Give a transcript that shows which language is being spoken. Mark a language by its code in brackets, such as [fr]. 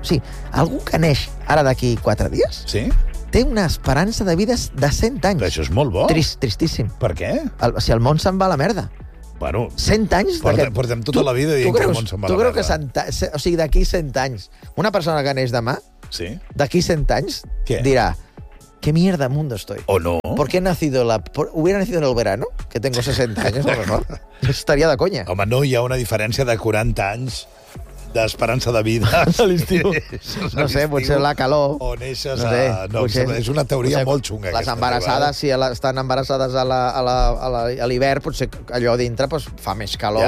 [ca] Sí, algú que neix ara d'aquí 4 dies... Sí? Té una esperança de vida de 100 anys. Però això és molt bo. Tristíssim. Per què? El, si el món se'n va a la merda. Bueno, 100 anys d'aquest... Portem tota la vida dient que el món se'n va a la merda. Tu creus que o sigui, d'aquí 100 anys, una persona que neix demà, sí, d'aquí 100 anys, què? [es] Dirà, ¿qué mierda mundo estoy? ¿O no? ¿Por qué he nacido la... hubiera nacido en el verano? Que tengo 60 años, a lo mejor. Estaría de coña. [ca] Home, no, hi ha una diferència de 40 anys d'esperança de vida. A l'estiu. No sé, potser la calor. O neixes a... No, potser... És una teoria potser molt xunga. Les embarassades, si estan embarassades a l'hivern, potser allò dintre pues, fa més calor.